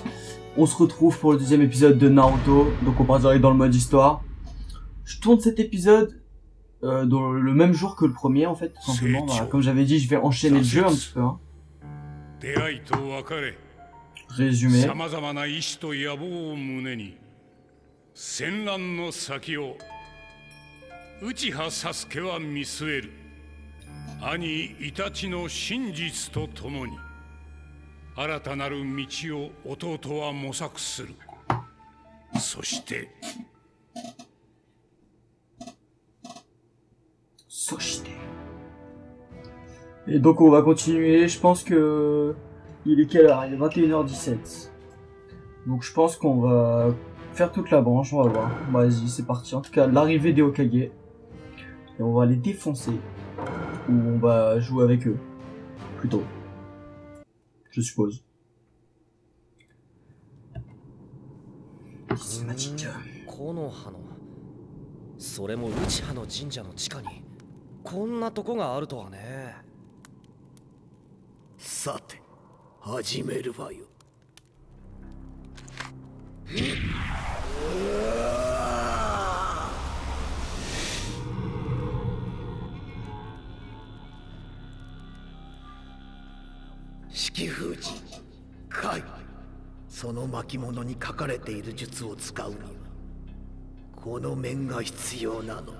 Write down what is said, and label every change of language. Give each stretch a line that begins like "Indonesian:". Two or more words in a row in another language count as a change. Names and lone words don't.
French: On se retrouve pour le deuxième épisode de Naruto, donc on part direct dans le mode histoire. Je tourne cet épisode dans le même jour que le premier en fait, tout simplement. Voilà, comme j'avais dit, je vais enchaîner le jeu un petit peu. Hein. Résumé.
Japanese: 兄イタチの真実とともに新たなる道を弟は模索する。そして
French: Et donc on va continuer, je pense que il est quelle heure? Il est 21h17. Donc je pense qu'on va faire toute la branche, on va voir. Vas-y, c'est parti. En tout cas, l'arrivée des Hokage. Et on va les défoncer. Ou on va jouer avec eux. Plutôt. Je suppose. Cinématique.
Japanese: 木の葉のそれも内葉の神社の地下にこんなとこがあるとはね。さて始めるわよ。式封じ海、その巻物に書かれている術を使うにはこの面が必要なのよ。